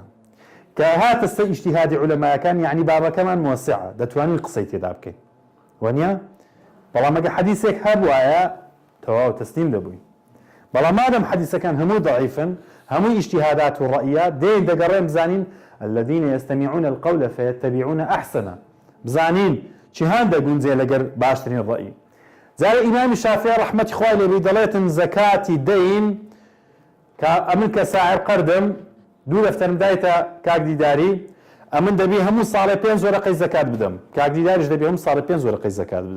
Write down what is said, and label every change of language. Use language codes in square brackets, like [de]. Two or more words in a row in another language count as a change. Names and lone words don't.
[ckb] کە هاتە سەر ئیجتیهادی عولەماکان یعنی بابەکەمان موسعە دەتوانین قسەی تێدا بکەین. وانە؟ بەڵام ئەگە حەدیثێک هەبوایە تەواو تەسلیم دەبووین. بەڵام مادەم حەدیثەکان هەموو ضعیفن هەموو ئیجتیهادات و ڕەئیە دێن دەگەڕێن بزانین [ar] الذين يستمعون القول فيتبعون أحسنه [ckb] بزانين چیان دەگونجێ لەگەر باشترین ڕەئی. جارە ئیمامی شافعی ڕەحمەتی خوای لێبی دەڵێتن زەکاتی دەین کە ئەمن کە ساعر قەردم 2 دەفتەرم دایتە کاکدیداری ئەمن دەبی هەموو ساڵێ 5 وەرەقەی زەکات بدەم کاکدیداریش دەبی هەموو ساڵێ 5 وەرەقەی زەکات بدە.